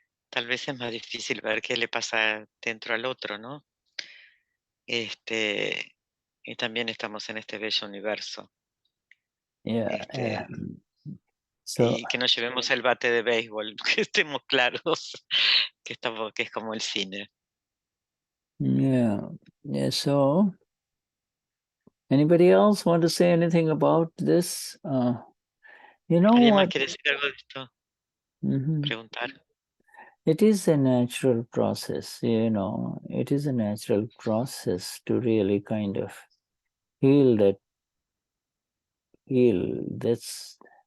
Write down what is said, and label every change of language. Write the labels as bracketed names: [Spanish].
[Spanish] Tal vez es más difícil ver qué le pasa dentro al otro, ¿no? Y también estamos en este bello universo. [English] Yeah. [Spanish] Y que no llevemos el bate de béisbol, que estemos claros, que es como el cine. [English] Yeah. So, anybody else want to say anything about this? [Spanish] ¿Alguien más quiere decir algo de esto? Preguntar. [English] It is a natural process, it is a natural process to really kind of heal. That's